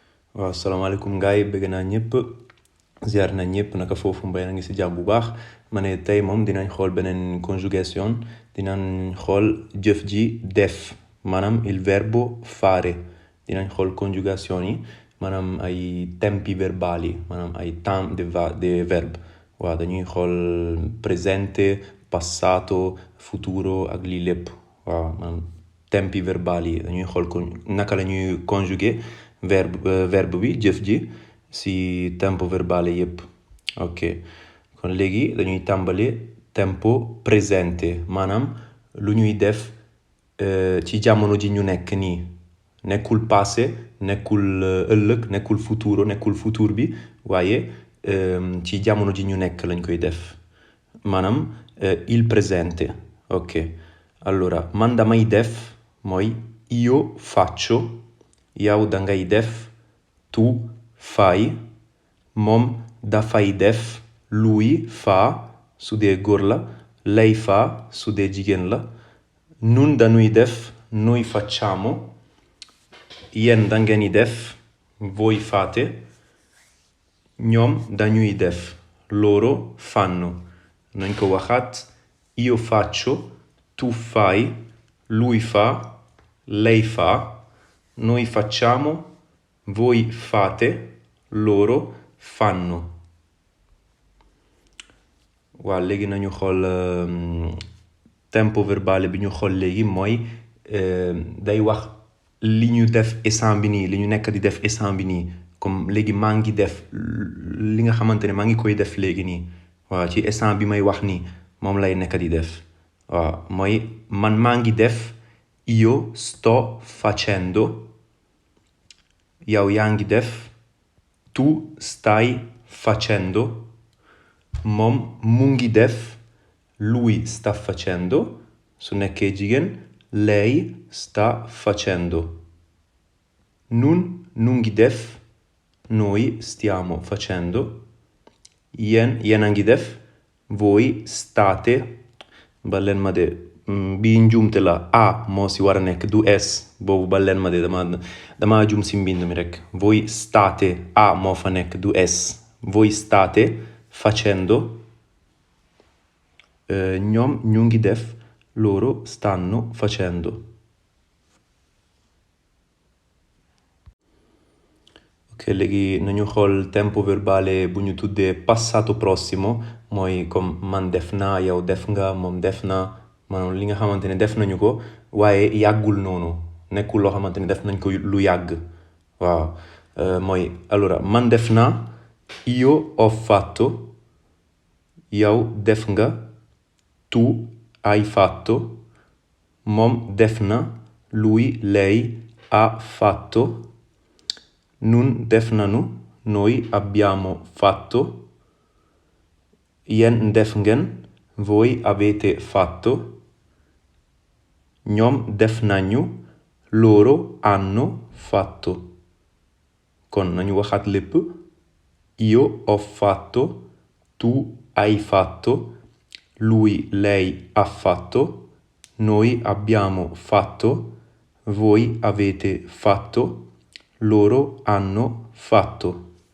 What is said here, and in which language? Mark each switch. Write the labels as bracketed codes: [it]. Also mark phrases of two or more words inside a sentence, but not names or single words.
[wo] waaw asalaamaaleykum gars yi bëgg naa ñëpp ziar na ñëpp naka foofu mbay na ngi si jàmm bu baax ma ne tey moom dinañ xool beneen conjugation dinañ xool jëf ji def maanaam [it] il verbo fare [wo] dinañ xool conjugation yi maanaam ay tempi verbali maanaam ay [fr] temps de verbe [wo] waaw dañuy xool [it] presente passato futuro [wo] ak lii lépp waaw maanaam [it] tempi verbali [wo] yi dañuy xool naka la ñuy [fr] conjuguer verbe [wo] bi jëf ji si [it] tempo verbale [wo] yépp ok kon léegi dañuy tàmbali [it] tempo presente [wo] maanaam lu ñuy def ci jamono ji ñu nekk nii nekkul passé nekkul ëllëg nekkul futuro nekkul futur bi waaye ci jamono ji ñu nekk lañ koy def maanaam [it] il presente [wo] ok allora man damay def mooy [it] io faccio [wo] yow dangay def [it] tu fai [wo] moom dafay def lui [it] fa [wo] su dee góor la [it] lei fa [wo] su dee jigéen la nun dañuy def [it] noi facciamo [wo] yéen dangeen def [it] voi fate [wo] ñoom dañuy def [it] loro fanno [wo] nañ ko waxaat [it] io faccio tu fai lui fa lei fa noi facciamo voi fate loro fanno [wo] waaw léegi nañu xool [it] tempo verbale [wo] bi ñu xool léegi mooy day wax li ñu def instant bi nii li ñu nekk di def instant bi nii comme léegi maa ngi def li nga xamante ne maa ngi koy def léegi nii waaw ci instant bi may wax nii moom lay nekk di def waaw mooy man maa ngi def [it] io sto facendo [wo] yow yaa ngi def [it] tu stai facendo [wo] moom mu ngi def [it] lui sta facendo [wo] su nekkee jigéen [it] lei sta facendo [wo] nun nu ngi def [it] noi stiamo facendo [wo] yéen a ngi def [it] voi state [wo] baleen ma de bii njuumte la a moo si war a nekk du s boobu baleen ma de dama jum si mbind mi rek [it] voi state [wo] a moo fa nekk du s [it] voi state facendo [wo] ñoom ñu ngi def [it] loro stanno facendo [wo] ok léegi nañu xool [it] tempo verbale [wo] bu ñu tuddee [it] passato prossimo [wo] mooy comme man def naa yow def nga moom def na maanaam li nga xamante ne def nañu ko waaye yàggul noonu nekkul loo xamante ne def nañ ko lu yàgg waaw mooy allora man def naa [it] io ho fatto [wo] yow def nga [it] tu hai fatto [wo] moom def na [it] lui lei ha fatto [wo] nun def nanu [it] noi abbiamo fatto [wo] yéen def ngeen [it] voi avete fatto [wo] ñoom def nañu [it] loro hanno fatto [wo] kon nañu waxaat lépp [it] io ho fatto tu hai fatto lui lei ha fatto noi abbiamo fatto voi avete fatto loro hanno fatto